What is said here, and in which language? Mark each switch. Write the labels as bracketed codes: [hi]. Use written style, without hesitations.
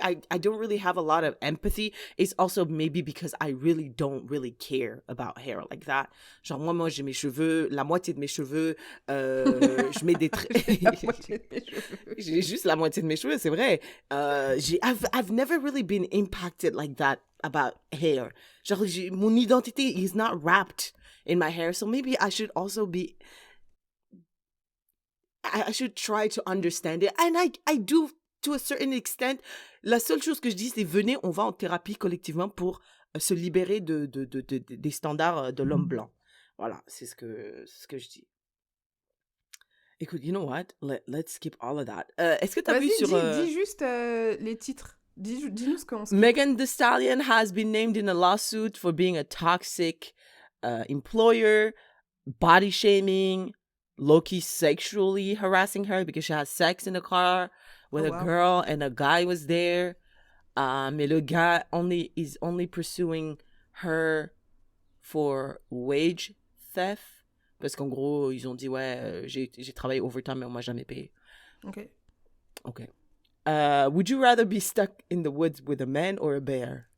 [en] I don't really have a lot of empathy. It's also maybe because I really don't really care about hair like that. [fr] Genre, moi, j'ai mes cheveux, la moitié de mes cheveux, je mets des La moitié de mes cheveux. J'ai juste la moitié de mes cheveux, c'est vrai. [en] I've never really been impacted like that about hair. [fr] Genre, mon identité [en] is not wrapped in my hair, so maybe I should also be... I should try to understand it. And I do, to a certain extent. [fr] La seule chose que je dis, c'est venez, on va en thérapie collectivement pour se libérer des standards de l'homme blanc. Voilà, c'est ce que je dis. Écoute, [en] you know what? Let's skip all of that. [fr] Est-ce que tu as vu Vas-y, sur... dis juste les titres. Dis-nous ce qu'on sait. [en] Megan Thee Stallion has been named in a lawsuit for being a toxic employer, body shaming, low-key sexually harassing her because she had sex in the car with a girl and a guy was there. [fr] Mais le gars [en] is only pursuing her for wage theft. [fr] Parce qu'en gros, ils ont dit, ouais, j'ai travaillé overtime, mais on m'a jamais payé. Ok. [en] Would you rather be stuck in the woods with a man or a bear?